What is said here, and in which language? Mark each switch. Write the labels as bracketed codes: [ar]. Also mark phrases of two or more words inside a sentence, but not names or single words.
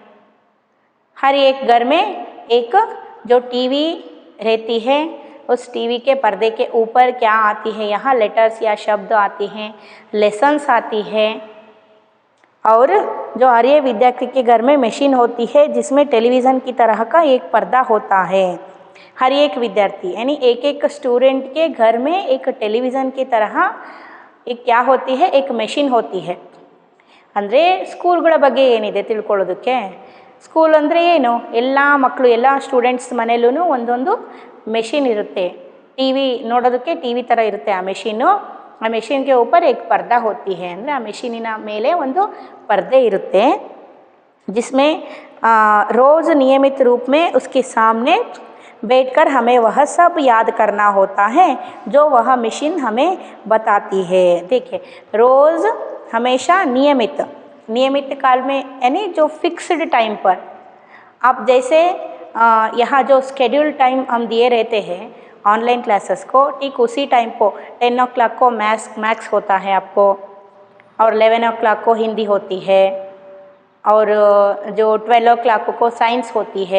[hi] हर एक घर में एक जो टीवी रहती है, उस टीवी के पर्दे के ऊपर क्या आती है, यहाँ लेटर्स या शब्द आती हैं, लेसन्स आती है. और जो हर एक विद्यार्थी के घर में मशीन होती है जिसमें टेलीविज़न की तरह का एक पर्दा होता है. हर एक विद्यार्थी यानी एक स्टूडेंट के घर में एक टेलीविज़न की तरह एक क्या होती है, एक मशीन होती है. [kn] ಅಂದರೆ ಸ್ಕೂಲ್ಗಳ ಬಗ್ಗೆ ಏನಿದೆ ತಿಳ್ಕೊಳ್ಳೋದಕ್ಕೆ. ಸ್ಕೂಲ್ ಅಂದರೆ ಏನು, ಎಲ್ಲ ಮಕ್ಕಳು ಎಲ್ಲ ಸ್ಟೂಡೆಂಟ್ಸ್ ಮನೆಯಲ್ಲೂ ಒಂದೊಂದು ಮೆಷಿನ್ ಇರುತ್ತೆ. ಟಿ ವಿ ನೋಡೋದಕ್ಕೆ ಟಿ ವಿ ಥರ ಇರುತ್ತೆ ಆ ಮೆಷಿನ್ನು. ಆ ಮೆಷಿನ್ಗೆ [hi] ऊपर एक पर्दा होती है, [kn] ಅಂದರೆ ಆ ಮೆಷಿನಿನ ಮೇಲೆ ಒಂದು ಪರ್ದೆ ಇರುತ್ತೆ. [hi] जिसमें रोज़ नियमित रूप में उसके सामने बैठकर हमें वह सब याद करना होता है जो वह मशीन हमें बताती है। देखिए, रोज़ हमेशा नियमित काल में यानी जो [en] fixed time [hi] पर, आप जैसे यहाँ जो [en] schedule time [hi] हम दिए रहते हैं [en] online classes [hi] को, ठीक उसी टाइम को 10 o'clock को मैथ्स होता है आपको, और 11 o'clock को हिंदी होती है, और जो 12 o'clock को साइंस होती है।